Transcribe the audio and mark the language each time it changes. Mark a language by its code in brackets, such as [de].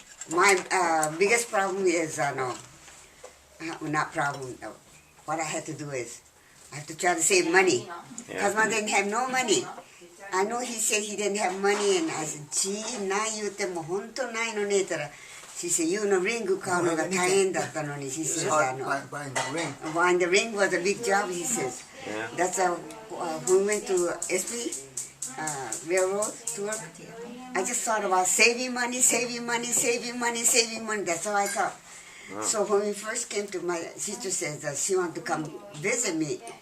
[en] My biggest problem is not problem. What I had to do is I have to try to save money because I didn't have no money. I know he said he didn't have money, and I said, "Gee, [ja] ない言っても本当ないのね." って言ったら [en] She said, "You know, ring [ja] 買うのが大変だったのに." [en] She It's says, hard buying the ring. "Buying the ring was a big job." He says. Yeah. That's when we went to SP railroad to work. I just thought about saving money. That's all I thought. Wow. So when we first came to, my sister says that she wanted to come visit me.